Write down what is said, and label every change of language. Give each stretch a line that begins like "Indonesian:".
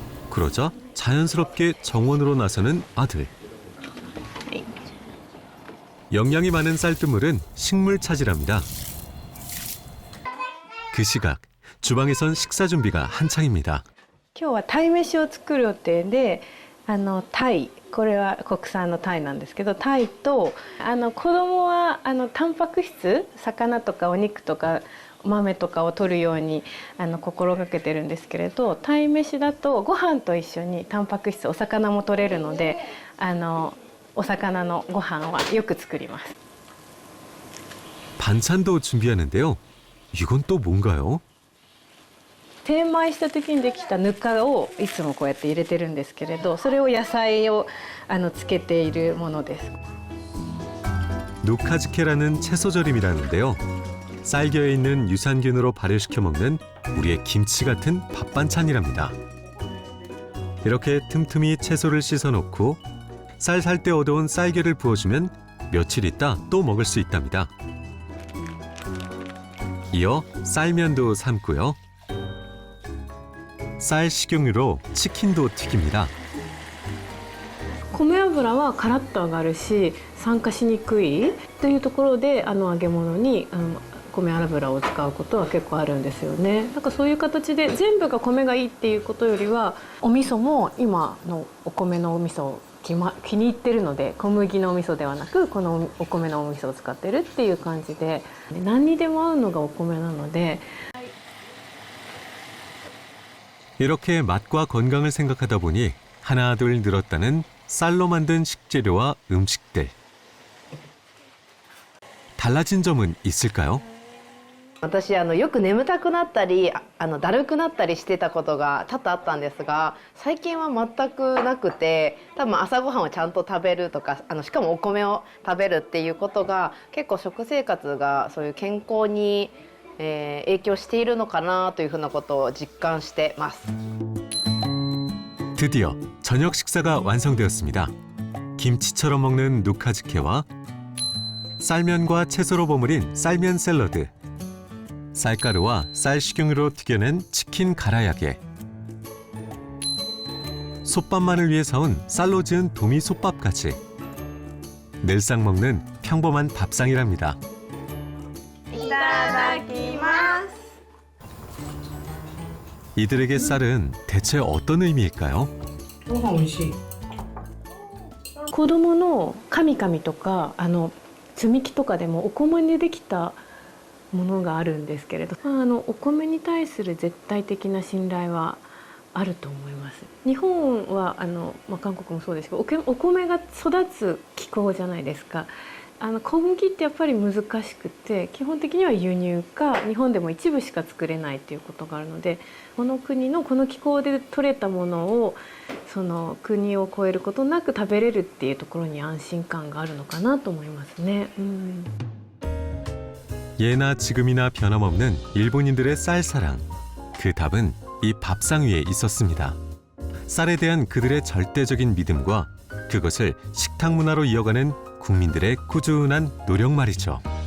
Korean: 그러자 자연스럽게 정원으로 나서는 아들. 영양이 많은 쌀뜨물은 식물 차지랍니다. 그 시각 주방에선 식사 준비가 한창입니다.
Japanese: 今日は鯛めしを作る予定で、鯛、これは国産の鯛なんですけど、鯛と子供はタンパク質、魚とかお肉とか豆とかを取るように心がけてるんですけれど、鯛めしだとご飯と一緒にタンパク質、お魚も取れるので、お魚のご飯はよく作ります。
Korean: 반찬도 준비하는데요. 이건 또 뭔가요?
Japanese: 精米した時にできたぬかをいつもこうやって入れてるんですけれど、それを野菜をつけているものです。
Korean: 누카즈케라는 채소절임이라는데요. 쌀겨에 있는 유산균으로 발효시켜 먹는 우리의 김치 같은 밥 반찬이랍니다. 이렇게 틈틈이 채소를 씻어 놓고 쌀 살 때 얻어온 쌀겨를 부어주면 며칠 있다 또 먹을 수 있답니다. 이어 쌀면도 삶고요. 쌀 식용유로 치킨도 튀깁니다.
Japanese: 米油はカラッと揚がるし酸化しにくいというところで揚げ物に米油を使うことは結構あるんですよね。なんかそういう形で全部が米がいいっていうことよりは、お味噌も今のお米のお味噌を気に入ってるので、小麦のお味噌ではなくこのお米のお味噌を使ってるっていう感じで、何にでも合うのがお米なので。
Korean: 이렇게 맛과 건강을 생각하다 보니 하나둘 늘었다는 쌀로 만든 식재료와 음식들. 달라진 점은 있을까요?
Japanese: 私よく眠たくなったりだるくなったりしてたことが多々あったんですが、最近は全くなくて、多分朝ごはんをちゃんと食べるとかしかもお米を食べるっていうことが結構食生活がそういう健康に影響しているのかなというふうなことを実感してます。
Korean: 드디어 저녁 식사가 완성되었습니다. 김치처럼 먹는 누카즈케와 쌀면과 채소로 버무린 쌀면 샐러드, 쌀가루와 쌀 식용유로 튀겨낸 치킨 가라야게, 솥밥만을 위해 사온 쌀로 지은 도미 솥밥까지 늘상 먹는 평범한 밥상이랍니다.
Japanese: いただきます。
Korean: 이들에게 쌀은 대체 어떤 의미일까요?
Japanese: 子供のカミカミとか積み木とかでもお米でできたものがあるんですけれど、お米に対する絶対的な信頼はあると思います。日本は韓国もそうですけど、お米が育つ気候じゃないですか。小麦ってやっぱり難しくて、基本的には輸入か日本でも一部しか作れないっていうことがあるので、この国のこの気候で取れたものをその国を越えることなく食べれるっていうところに安心感があるのかなと思いますね。
Korean: 예나 지금이나 변함없는 일본인들의 쌀 사랑. 그 답은 이 밥상 위에 있었습니다. 쌀에 대한 그들의 절대적인 믿음과 그것을 식탁 문화로 이어가는 국민들의 꾸준한 노력 말이죠.